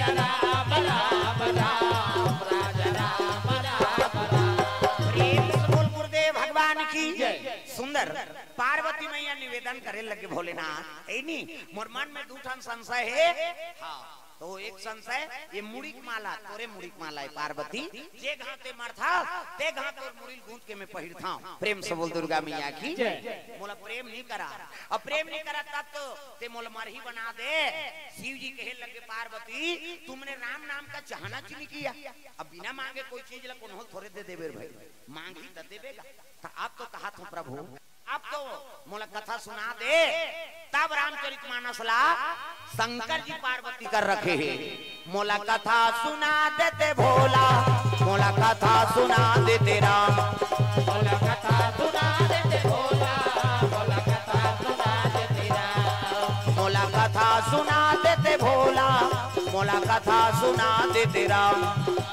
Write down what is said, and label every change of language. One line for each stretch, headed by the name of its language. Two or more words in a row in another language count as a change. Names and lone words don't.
Chhattisgarhi: राम राम राम राजा राम राम राम प्रेम से बोल गुरुदेव भगवान की सुंदर पार्वती मैया निवेदन करे लगे भोलेनाथ है नी मोर मन में दूठन संशय है हाँ तो एक संशय ये मुड़ीक माला तोरे मुड़ीक माला है पार्वती जे घाते मरथा ते घाते और मुड़ील गूंथ के मैं पहिरथा प्रेम से बोल दुर्गा मैया की मोला प्रेम नहीं करा अब प्रेम नहीं करा तब तो ते मोला मरही बना दे शिव जी कहे लगे पार्वती तुमने राम नाम का चाहना चुनी किया अब बिना मांगे कोई चीज ला कौन थोड़े दे देबे भाई मांगी तो देबेगा तो आप तो कहा था प्रभु अब तो मोला कथा सुना दे तब रामचरितमानस ला शंकर जी पार्वती कर रखे हैं मोला कथा सुना देते भोला मोला कथा सुना देते राम मोला कथा सुना देते भोला मोला कथा सुना देते राम मोला कथा सुना देते भोला मोला कथा सुना देते राम